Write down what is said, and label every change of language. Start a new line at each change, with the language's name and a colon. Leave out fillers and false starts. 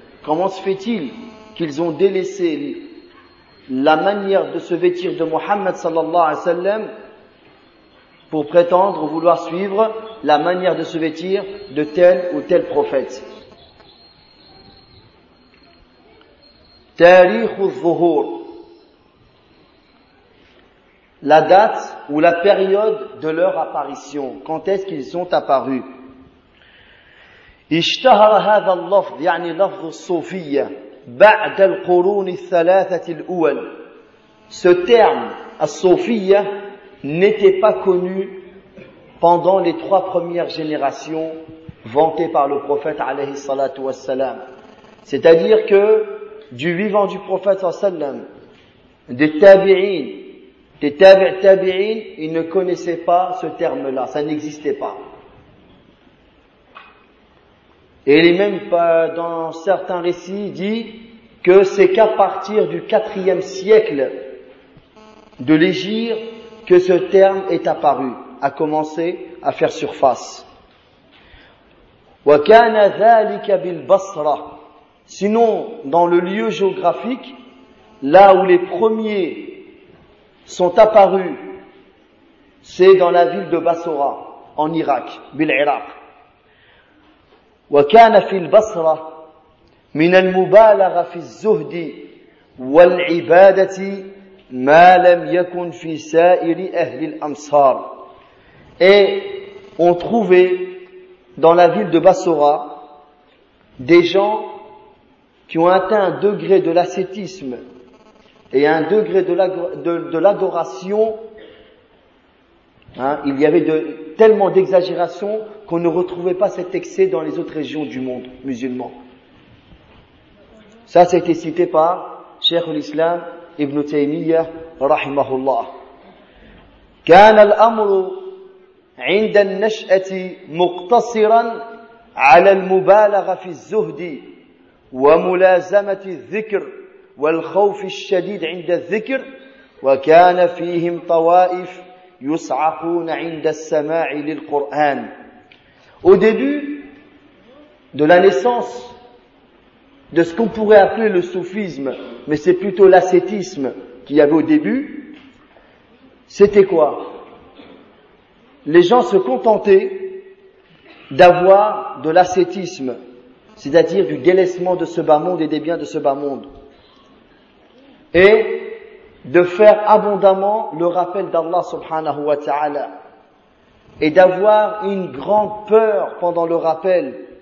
French: Comment se fait-il qu'ils ont délaissé la manière de se vêtir de Mohammed
Arabic: sallallahu alayhi wa sallam
French: pour prétendre vouloir suivre la manière de se vêtir de tel ou tel prophète?
Arabic: Tarikh al-Zuhur,
French: la date ou la période de leur apparition, quand est-ce qu'ils sont apparus?
Arabic: اشتهر هذا اللفظ يعني لفظ الصوفية بعد القرون الثلاثة الأول.
French: Ce terme الصوفية n'était pas connu pendant les trois premières générations vantées par le prophète
Arabic: عليه الصلاة والسلام.
French: C'est-à-dire que du vivant du prophète والسلام, des tabi'in, ils ne connaissaient pas ce terme-là, ça n'existait pas. Et il est même dans certains récits dit que c'est qu'à partir du 4e siècle de l'Égypte que ce terme est apparu, a commencé à faire surface.
Arabic: وَكَانَ ذَلِكَ بِالْبَصْرَةِ.
French: Sinon, dans le lieu géographique, là où les premiers sont apparus, c'est dans la ville de Bassora, en Irak, بِالْعِرَاق.
Arabic: وكان في البصرة من المبالغة في الزهد والعبادة ما لم يكن في سائر أهل الأمصار.
French: Et on trouvait dans la ville de Bassora des gens qui ont atteint un degré de l'ascétisme et un degré de l'adoration. Il y avait tellement d'exagération qu'on ne retrouvait pas cet excès dans les autres régions du monde musulman. Ça, c'était cité par Cheikh al-Islam Ibn Taymiyyah, rahimahullah.
Arabic: كان الأمر عند النشأة مقتصرا على المبالغة في الزهد وملازمة الذكر والخوف الشديد عند الذكر وكان فيهم طوائف يصعقون عند السماع للقرآن.
French: Au début de la naissance de ce qu'on pourrait appeler le soufisme, mais c'est plutôt l'ascétisme qu'il y avait au début, c'était quoi? Les gens se contentaient d'avoir de l'ascétisme, c'est-à-dire du délaissement de ce bas monde et des biens de ce bas monde, et de faire abondamment le rappel d'Allah
Arabic: subhanahu wa ta'ala,
French: et d'avoir une grande peur pendant le rappel.